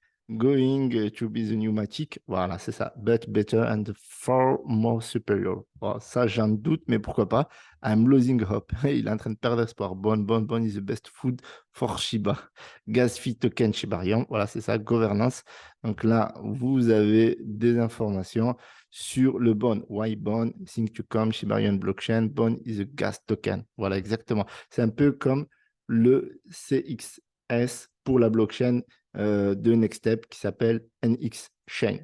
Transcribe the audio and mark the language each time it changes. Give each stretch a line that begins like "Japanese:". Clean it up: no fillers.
English: Going to be the new Matic.
French: Voilà, c'est ça.
English: But better and far more superior.
French: Bon, ça, j'en doute, mais pourquoi pas.
English: I'm losing hope.
French: Il est en train de perdre espoir.
English: Bon is the best food for Shiba. Gas fee token Shibarium.
French: Voilà, c'est ça.
English: Gouvernance.
French: Donc là, vous avez des informations sur le Bon.
English: Why Bon? Think to come. Shibarium blockchain. Bon is a gas token.
French: Voilà, exactement. C'est un peu comme le CXS pour la blockchain de Nextstep qui s'appelle NX Chain.